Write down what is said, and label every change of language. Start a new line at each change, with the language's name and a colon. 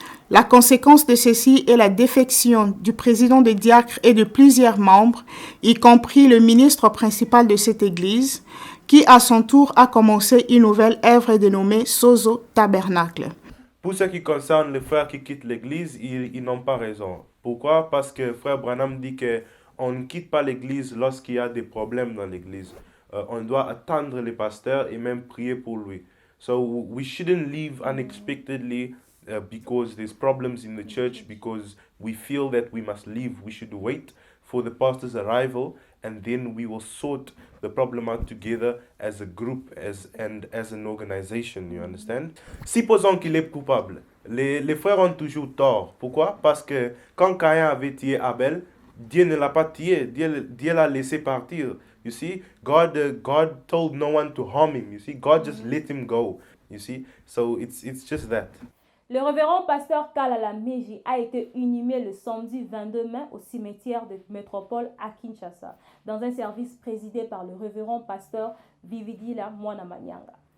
French: La conséquence de ceci est la défection du président des diacres et de plusieurs membres, y compris le ministre principal de cette église, qui à son tour a commencé une nouvelle œuvre dénommée Sozo Tabernacle. Pour ce qui concerne les frères qui quittent l'église, ils n'ont pas raison. Pourquoi? Parce que frère Branham dit qu'on ne quitte pas l'église lorsqu'il y a des problèmes dans l'église. On doit attendre les pasteurs et même prier pour lui.
English: So we shouldn't leave unexpectedly because there's problems in the church, because we feel that we must leave. We should wait for the pastor's arrival, and then we will sort the problem out together as a group and as an organization, you understand?
French: Supposons qu'il est coupable. Les frères ont toujours tort. Pourquoi? Parce que quand Caïn avait tué Abel, Dieu ne l'a pas tué. Dieu l'a laissé partir.
English: You see, God told no one to harm him. You see, God just let him go. You see, so it's just that.
French: Le révérend pasteur Kalala Meji a été inhumé le samedi 22 mai au cimetière de Métropole à Kinshasa, dans un service présidé par le révérend pasteur Vividila Mwanamanyanga.